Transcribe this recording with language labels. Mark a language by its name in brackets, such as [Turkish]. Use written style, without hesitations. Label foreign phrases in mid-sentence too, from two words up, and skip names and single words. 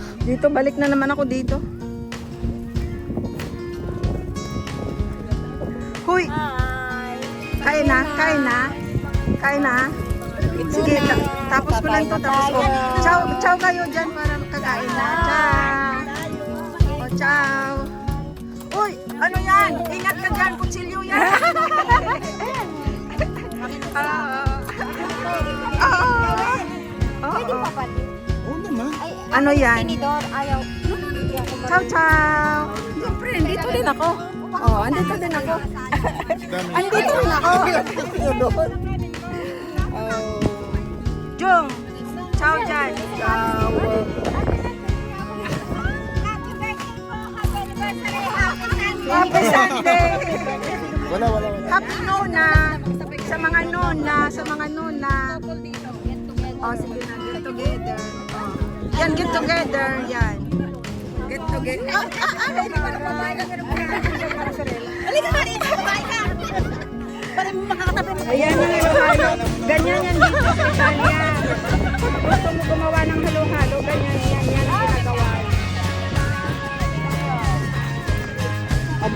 [Filipino] Dito, balik na naman ako dito. Huy! Kain na, kain na. Kain na. Sige, tapos ko lang to, tapos ko. [Italian] Ciao, ciao [Filipino] kayo dyan para kakain na. Ciao. O, ciao. Uy, ano yan? Ingat ka dyan, kutsilyo yan. Pwede pa pa. Ano yan? Tinidor, ayaw. [Italian] Ciao, ciao. [Filipino] Siyempre, andito din ako. Oh, andito din ako. Andito din ako. Oh. Jung, ciao dyan. Ciao. [English] Happy Sunday. [Filipino] Wala. Happy Nona. Sa mga Nona, sa mga Nona. Oh, sige na, [English] get together. Oh. Yan, get together. Yan. Get together. [Filipino] Hindi ko na kumain. Halika ka dito, kumain ka. Para makakatabi mo. Ayan ang halo-halo. Ganyan yan dito sa Italia. Gusto mo gumawa ng halo-halo, ganyan yan ang ginagawa. Aba?